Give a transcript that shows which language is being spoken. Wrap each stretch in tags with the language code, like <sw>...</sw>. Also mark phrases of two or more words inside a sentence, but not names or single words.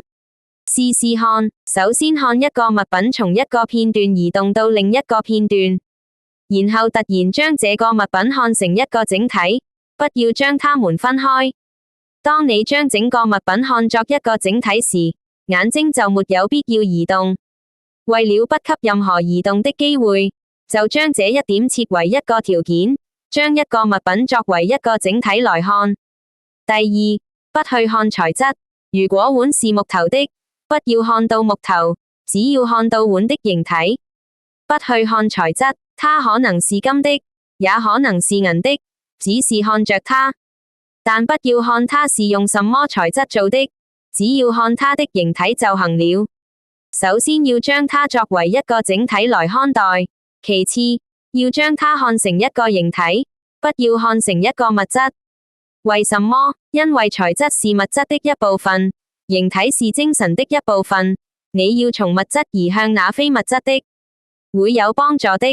<zh>試試看，首先看一個物品從一個片段移動到另一個片段，然後突然將這個物品看成一個整體，不要將它們分開。當你將整個物品看作一個整體時，眼睛就沒有必要移動。為了不給任何移動的機會，就將這一點設為一個條件，將一個物品作為一個整體來看。第二，不去看材質。如果碗是木頭的，不要看到木頭，只要看到碗的形體。不去看材質，它可能是金的，也可能是銀的，只是看着它。但不要看它是用什麼材質做的，只要看它的形體就行了。首先要將它作為一個整體來看待，其次要將它看成一個形體，不要看成一個物質。為什麼？因為材質是物質的一部分，形體是精神的一部分。你要從物質移向那非物質的，會有幫助的。</zh>